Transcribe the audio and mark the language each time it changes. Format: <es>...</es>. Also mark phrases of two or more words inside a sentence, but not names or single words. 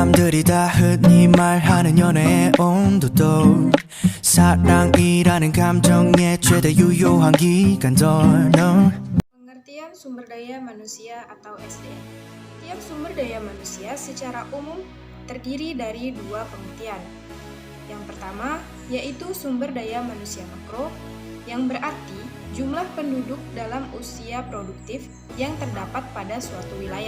<ko>사람들이 다 흔히 말하는 연애의 온도도 사랑이라는 감정의 최대 유효한 기간도 no.</ko> <id>Pengertian sumber daya manusia atau SDM. Tiap sumber daya manusia secara umum terdiri dari dua pengertian. Yang pertama yaitu sumber daya manusia makro, yang berarti jumlah penduduk dalam usia produktif yang terdapat pada suatu wilayah.</id>